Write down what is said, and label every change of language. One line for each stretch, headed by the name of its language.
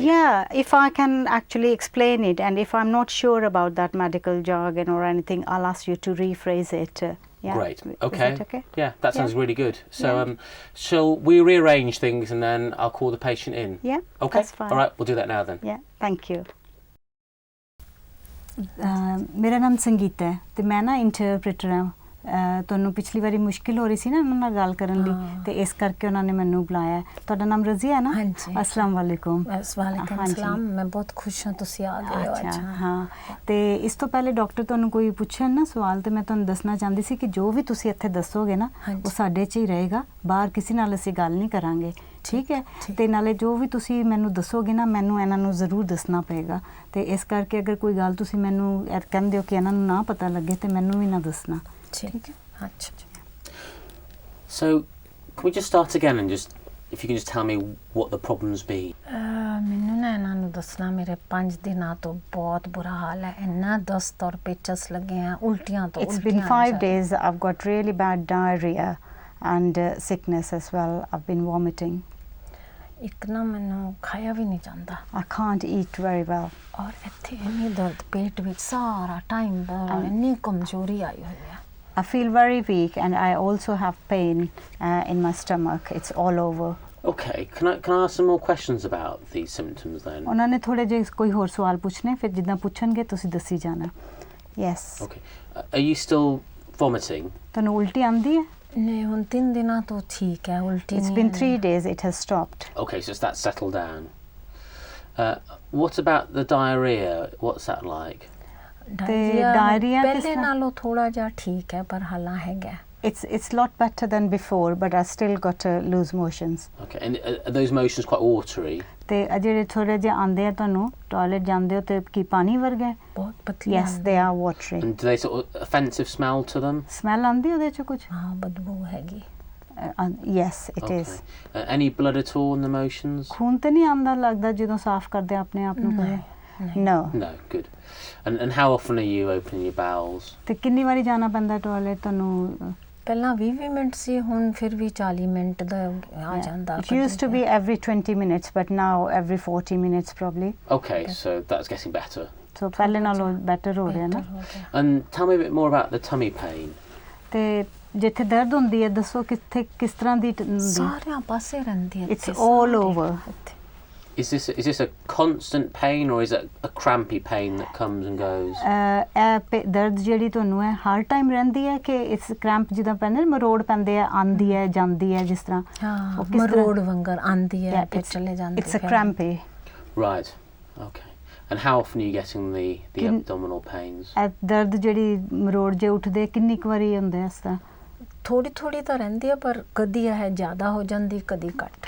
English: Yeah, if I can actually explain it, and if I'm not sure about that medical jargon or anything, I'll ask you to rephrase it. Yeah. Great. Is Okay. that okay? Yeah, that sounds really good. So, Yeah. shall we rearrange things and then I'll call the patient in? Yeah. Okay. That's fine. All right. We'll do that now then. Yeah. Thank you.
Punjabi: ਮੇਰਾ ਨਾਮ ਸੰਗੀਤਾ ਹੈ ਤੇ ਮੈਂ ਨਾ interpreter ਹਾਂ ਤੁਹਾਨੂੰ ਪਿਛਲੀ ਵਾਰੀ ਮੁਸ਼ਕਿਲ ਹੋ ਰਹੀ ਸੀ ਨਾ ਉਹਨਾਂ ਨਾਲ ਗੱਲ ਕਰਨ ਲਈ ਤੇ ਇਸ ਕਰਕੇ ਉਹਨਾਂ ਨੇ ਮੈਨੂੰ ਬੁਲਾਇਆ ਤੁਹਾਡਾ ਨਾਮ ਰਜ਼ੀਆ ਹੈ ਨਾ ਹਾਂਜੀ ਅਸਲਾਮ ਵਾਲੇਕੁਮ ਵਾਲੇਕੁਮ ਸਲਾਮ ਮੈਂ ਬਹੁਤ ਖੁਸ਼ ਹਾਂ ਤੁਸੀਂ ਆ ਗਏ ਹੋ ਅੱਛਾ ਹਾਂ ਤੇ ਇਸ ਤੋਂ ਪਹਿਲੇ ਡਾਕਟਰ ਤੁਹਾਨੂੰ ਕੋਈ ਪੁੱਛਣ ਨਾ ਸਵਾਲ ਤੇ ਮੈਂ ਤੁਹਾਨੂੰ ਦੱਸਣਾ ਚਾਹੁੰਦੀ ਸੀ ਕਿ ਜੋ ਵੀ ਤੁਸੀਂ ਇੱਥੇ ਦੱਸੋਗੇ ਨਾ ਉਹ ਸਾਡੇ 'ਚ ਹੀ ਰਹੇਗਾ ਬਾਹਰ ਕਿਸੇ ਨਾਲ ਅਸੀਂ ਗੱਲ ਨਹੀਂ ਕਰਾਂਗੇ ਠੀਕ ਹੈ ਤੇ ਨਾਲੇ ਜੋ ਵੀ ਤੁਸੀਂ ਮੈਨੂੰ ਦੱਸੋਗੇ ਨਾ ਮੈਨੂੰ ਇਹਨਾਂ ਨੂੰ ਜ਼ਰੂਰ ਦੱਸਣਾ ਪਏਗਾ ਤੇ ਇਸ ਕਰਕੇ ਅਗਰ ਕੋਈ ਗੱਲ ਤੁਸੀਂ ਮੈਨੂੰ ਕਹਿੰਦੇ ਹੋ ਕਿ ਇਹਨਾਂ ਨੂੰ ਨਾ ਪਤਾ ਲੱਗੇ ਤੇ ਮੈਨੂੰ ਵੀ ਨਾ ਦੱਸਣਾ ਠੀਕ ਹੈ ਅੱਛਾ
English: So can we just start again and just if you can just tell me what the problems be?
Punjabi: ਮੈਨੂੰ ਨਾ ਇਹਨਾਂ ਨੂੰ ਦੱਸਣਾ ਮੇਰੇ 5 ਦਿਨਾਂ ਤੋਂ ਬਹੁਤ ਬੁਰਾ ਹਾਲ ਹੈ ਇੰਨਾ ਦਸਤ ਔਰ ਪੇਚਸ ਲੱਗੇ ਆ ਉਲਟੀਆਂ ਤੋਂ
English: It's been 5 days I've got really bad diarrhea and sickness as well I've been vomiting
Punjabi: ਇੱਕ ਨਾ ਮੈਨੂੰ ਖਾਇਆ ਵੀ ਨਹੀਂ ਜਾਂਦਾ
English: I can't eat very well
Punjabi: ਔਰ ਇੱਥੇ ਇੰਨੀ ਦਰਦ ਪੇਟ ਵਿੱਚ ਸਾਰਾ ਟਾਈਮ ਇੰਨੀ ਕਮਜ਼ੋਰੀ ਆਈ ਹੋਈ ਹੈ
English: I feel very weak and I also have pain in my stomach. It's all over. Okay, can I ask some more questions about these symptoms then?
Punjabi: ਉਹਨਾਂ ਨੇ ਥੋੜੇ ਜਿਹੇ ਕੋਈ ਹੋਰ ਸਵਾਲ ਪੁੱਛਣੇ ਫਿਰ ਜਿੱਦਾਂ ਪੁੱਛਣਗੇ ਤੁਸੀਂ ਦੱਸੀ ਜਾਣਾ
English: Yes. Okay. Are you still vomiting?
Punjabi: ਤੁਹਾਨੂੰ ਉਲਟੀ ਆਉਂਦੀ ਹੈ ਨਹੀਂ ਹੁਣ 3 ਦਿਨਾਂ ਤੋਂ ਠੀਕ ਹੈ ਉਲਟੀ
English: It's been 3 days it has stopped. Okay, so that's settled down. What about the diarrhea? What's that like? diarrhea
Punjabi: ਪਹਿਲੇ ਨਾਲੋਂ ਥੋੜਾ ਜਿਹਾ ਠੀਕ ਹੈ ਪਰ ਹਾਲਾਂ ਹੈਗਾ
English: It's lot better than before but I still got loose motions. Okay, and are those motions quite watery?
Punjabi: ਤੇ ਜਿਹੜੇ ਥੋੜੇ ਜਿਹੇ ਆਉਂਦੇ ਆ ਤੁਹਾਨੂੰ ਟਾਇਲਟ ਜਾਂਦੇ ਹੋ ਤੇ ਕੀ ਪਾਣੀ ਵਰਗਾ ਬਹੁਤ ਪਤਲੀ
English: Yes they are watery. And do they sort of offensive smell to them?
Punjabi: Smell ਆਉਂਦੀ ਉਹਦੇ ਚ ਕੁਝ ਹਾਂ ਬਦਬੂ ਹੈਗੀ
English: Yes it is. Any blood at all in the motions?
Punjabi: ਖੂਨ ਤੇ ਨਹੀਂ ਆਉਂਦਾ ਲੱਗਦਾ ਜਦੋਂ ਸਾਫ਼ ਕਰਦੇ ਆਪਣੇ ਆਪ ਨੂੰ ਕਦੇ
English: No. No, good. And how often are you opening your bowels?
Punjabi: ਤੇ ਕਿੰਨੀ ਵਾਰੀ ਜਾਣਾ ਪੈਂਦਾ ਟਾਇਲਟ ਤੁਹਾਨੂੰ ਪਹਿਲਾਂ 20 ਮਿੰਟ ਸੀ ਹੁਣ ਫਿਰ ਵੀ 40 ਮਿੰਟ ਦਾ ਆ ਜਾਂਦਾ
English: It used to be every 20 minutes but now every 40 minutes probably. Okay, so that's getting better.
Punjabi: So ਪਹਿਲੇ ਨਾਲੋਂ better ਹੋ ਰਿਹਾ ਨਾ
English: And tell me a bit more about the tummy pain.
Punjabi: ਤੇ ਜਿੱਥੇ ਦਰਦ ਹੁੰਦੀ ਹੈ ਦੱਸੋ ਕਿੱਥੇ ਕਿਸ ਤਰ੍ਹਾਂ ਦੀ ਹੁੰਦੀ ਸਾਰਿਆਂ ਪਾਸੇ ਰਹਿੰਦੀ ਹੈ
English: It's all over. Is this a constant pain or is it a crampy pain that comes and goes?
Punjabi: ਦਰਦ ਜਿਹੜੀ ਤੁਹਾਨੂੰ ਹੈ ਹਰ ਟਾਈਮ ਰਹਿੰਦੀ ਹੈ ਕਿ ਇਸ ਕ੍ਰੈਂਪ ਜਿੱਦਾਂ ਪੈਂਦੇ ਮਰੋੜ ਪੈਂਦੇ ਆ ਆਂਦੀ ਹੈ ਜਾਂਦੀ ਹੈ ਜਿਸ ਤਰ੍ਹਾਂ ਹਾਂ ਮਰੋੜ ਵਾਂਗਰ ਆਂਦੀ ਹੈ ਫਿਰ ਚਲੇ ਜਾਂਦੀ
English: It's a crampy. Right. Okay. And how often are you getting the abdominal pains?
Punjabi: ਦਰਦ ਜਿਹੜੀ ਮਰੋੜ ਜੇ ਉੱਠਦੇ ਕਿੰਨੀ ਕੁ ਵਾਰੀ ਹੁੰਦੇ ਇਸ ਤਰ੍ਹਾਂ ਥੋੜੀ ਥੋੜੀ ਤਾਂ ਰਹਿੰਦੀ ਹੈ ਪਰ ਕਦੀ ਇਹ ਜ਼ਿਆਦਾ ਹੋ ਜਾਂਦੀ ਕਦੀ ਘੱਟ